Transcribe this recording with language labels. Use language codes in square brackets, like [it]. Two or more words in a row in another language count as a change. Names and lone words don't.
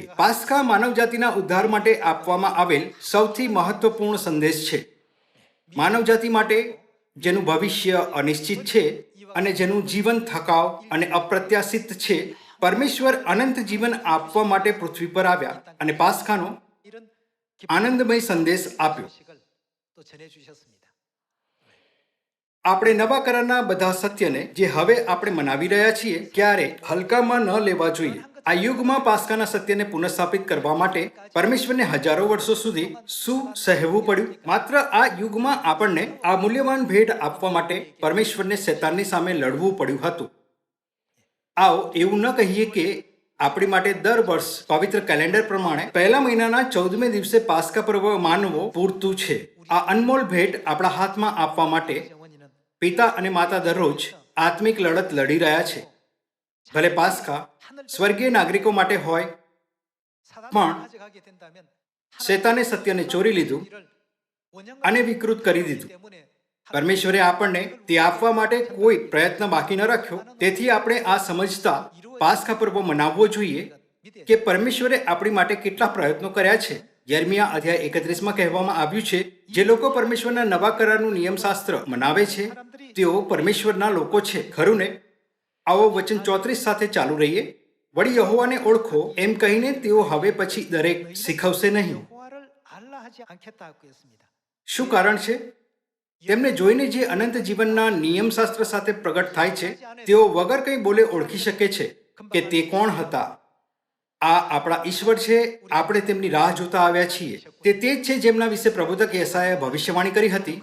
[gu] પાસ્ખા માનવજાતિના ઉદ્ધાર માટે આપવામાં આવેલ સૌથી મહત્વપૂર્ણ સંદેશ છે. માનવજાતિ માટે જેનું ભવિષ્ય અનિશ્ચિત છે અને જેનું જીવન થકાવ અને અપ્રત્યાશિત છે, પરમેશ્વર અનંત જીવન આપવા માટે પૃથ્વી પર આવ્યા અને પાસ્ખાનો [ko] 이런 [gu] આનંદમય સંદેશ આપ્યો. [ko] 소식을 또 전해 주셨습니다. [gu] આપણે નવા કરારના બધા સત્યને જે હવે આપણે મનાવી રહ્યા છીએ ક્યારે હલકામાં ન લેવા જોઈએ. આ યુગમાં પાસ્કાના સત્યને પુનઃસ્થાપિત કરવા માટે પરમેશ્વરને હજારો વર્ષો સુધી શું સહેવું પડ્યું? માત્ર આ યુગમાં આપણને આ મૂલ્યવાન ભેટ આપવા માટે પરમેશ્વરને શૈતાનની સામે લડવું પડ્યું હતું. આવો એવું ન કહીએ કે આપણી માટે દર વર્ષ પવિત્ર કેલેન્ડર પ્રમાણે પહેલા મહિનાના 14મે દિવસે પાસ્કા પર્વ માનવો પૂરતું છે. આ અનમોલ ભેટ આપણા હાથમાં આપવા માટે [ko] 영원히는 [gu] પિતા અને માતા દરરોજ આત્મિક લડત લડી રહ્યા છે. ભલે પાસ્કા સ્વર્ગીય નાગરિકો માટે હોય, [ko] 사단을 [gu] પણ [ko] 가져가게 된다면 [gu] શૈતાને સત્યને ચોરી લીધું [ko] 이를 원형과 [gu] અને વિકૃત કરી દીધું. [ko] 때문에 [gu] પરમેશ્વરે આપણને તે આપવા માટે કોઈ પ્રયત્ન બાકી ન રાખ્યો. તેથી આપણે આ સમજતા પાસ્કા પર્વ મનાવવો જોઈએ કે પરમેશ્વરે આપણી માટે કેટલા પ્રયત્નો કર્યા છે. યર્મિયા અધ્યાય 31માં કહેવામાં આવ્યું છે, જે લોકો પરમેશ્વરના નવા કરારનું નિયમશાસ્ત્ર મનાવે છે તેઓ પરમેશ્વરના લોકો છે, ખરું ને? આવો વચન 34 સાથે ચાલુ રહીએ. વળી યહોવાને ઓળખો એમ કહીને તેઓ હવે પછી દરેક શીખવશે નહીં. [ko] 여호와를 알라 하지 않겠다고 했습니다. [gu] શું કારણ છે? તેમને જોઈને જે અનંત જીવનના નિયમશાસ્ત્ર સાથે પ્રગટ થાય છે તેઓ વગર કંઈ બોલે ઓળખી શકે છે કે તે કોણ હતા. આ આપણા ઈશ્વર છે. આપણે તેમની રાહ જોતા આવ્યા છીએ. તે જ છે જેમના વિશે પ્રબોધક યશાયાએ ભવિષ્યવાણી કરી હતી.